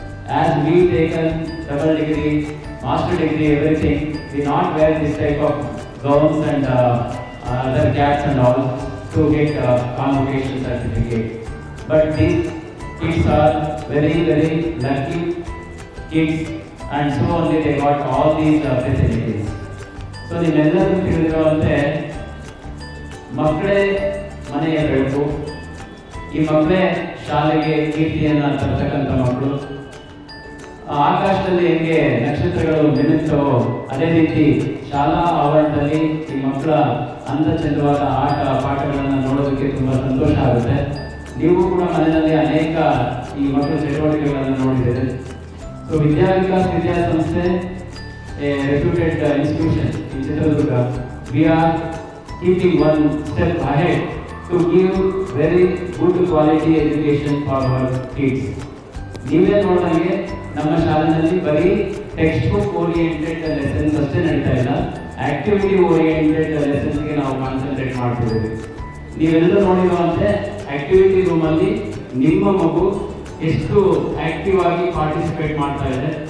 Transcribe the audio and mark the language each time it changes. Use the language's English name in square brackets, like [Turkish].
[English] As we taken double degree, master degree, everything, we not wear this type of gowns and other caps and all to get convocation certificate. But these kids are very lucky kids, and so only they got all these facilities. [Kannada] So ನಿಮ್ಮೆಲ್ಲರೂ ತಿಳಿದಿರುವಂತೆ ಮಕ್ಕಳೇ ಮನೆಯ ಬೆಳಕು. ಈ ಮಕ್ಕಳೇ ಶಾಲೆಗೆ ಕೀರ್ತಿಯನ್ನು ತರ್ತಕ್ಕಂಥ ಮಕ್ಕಳು. ಆಕಾಶದಲ್ಲಿ ಹೆಂಗೆ ನಕ್ಷತ್ರಗಳು ಮಿನುತ್ತವೋ ಅದೇ ರೀತಿ ಶಾಲಾ ಆವರಣದಲ್ಲಿ ಈ ಮಕ್ಕಳ ಅಂದ ಚಂದವಾದ ಆಟ ಪಾಠಗಳನ್ನು ನೋಡೋದಕ್ಕೆ ತುಂಬ ಸಂತೋಷ ಆಗುತ್ತೆ. ನೀವು ಕೂಡ ಮನೆಯಲ್ಲಿ ಅನೇಕ ಈ ಮಕ್ಕಳ ಚಟುವಟಿಕೆಗಳನ್ನು ನೋಡಿದ್ದೀರಿ. [English] So Vidya Vikas ವಿದ್ಯಾಸಂಸ್ಥೆ reputed institution in Chitradurga, we are keeping one step ahead to give very good quality education for our kids. [Kannada] ನೀವೇ ನೋಡಿದಂಗೆ ನಮ್ಮ ಶಾಲೆಯಲ್ಲಿ ಬರೀ ಟೆಕ್ಸ್ಟ್ ಬುಕ್ ಓರಿಯೆಂಟೆಡ್ ಲೆಸನ್ಸ್ ಅಷ್ಟೇ ನಡೀತಾ ಇಲ್ಲ, ಆಕ್ಟಿವಿಟಿ ಓರಿಯೆಂಟೆಡ್ ಲೆಸನ್ಸ್ಗೆ ನಾವು ಕಾನ್ಸಂಟ್ರೇಟ್ ಮಾಡ್ತಿದ್ದೀವಿ. ನೀವೆಲ್ಲರೂ ನೋಡಿರುವಂತೆ ಆಕ್ಟಿವಿಟಿ ರೂಮಲ್ಲಿ ನಿಮ್ಮ ಮಗು ಎಷ್ಟು ಆಕ್ಟಿವ್ ಆಗಿ ಪಾರ್ಟಿಸಿಪೇಟ್ ಮಾಡ್ತಾ ಇದೆ.